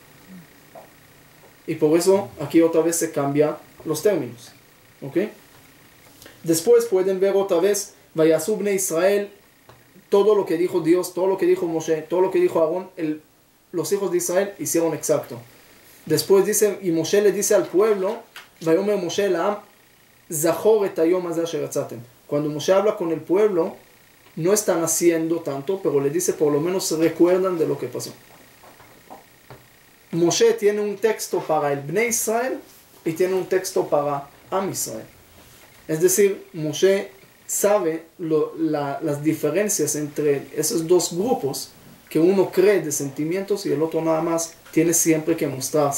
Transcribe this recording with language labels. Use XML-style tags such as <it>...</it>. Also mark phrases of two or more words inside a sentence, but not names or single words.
<es>Y por eso aquí otra vez se cambian los términos. ¿Ok? Después pueden ver otra vez,</es> <he>ויעשו בני ישראל,</he> <es>todo lo que dijo Dios, todo lo que dijo Moshe, todo lo que dijo Aarón, los hijos de Israel hicieron exacto. Después dice, y Moshe le dice al pueblo,</es> <he>ויאמר משה לעם, זכור את היום הזה אשר יצאתם.</he> <es>Cuando Moshe habla con el pueblo, no están haciendo tanto, pero le dice, por lo menos se recuerdan de lo que pasó. Moshe tiene un texto para el Bnei Israel y tiene un texto para Am Israel. Es decir, Moshe sabe las diferencias entre esos dos grupos, que uno cree de sentimientos y el otro nada más tiene siempre que mostrar.</es>